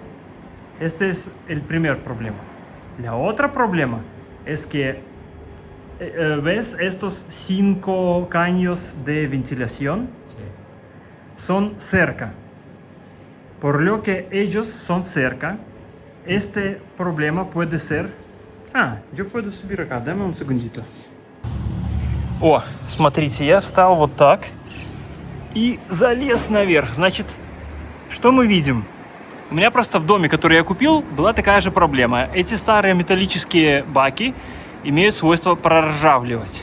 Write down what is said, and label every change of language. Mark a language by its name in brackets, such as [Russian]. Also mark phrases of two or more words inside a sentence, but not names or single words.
[Spanish] Este es el primer problema. La otra problema es que ¿Ves estos 5 caños de ventilación? Son cerca. Por lo que ellos son cerca, este problema puede ser... yo puedo subir acá, dame un segundito. [Russian] О, смотрите, я встал вот так и залез наверх. Значит, что мы видим? У меня просто в доме, который я купил, была такая же проблема. Эти старые металлические баки имеют свойство проржавливать.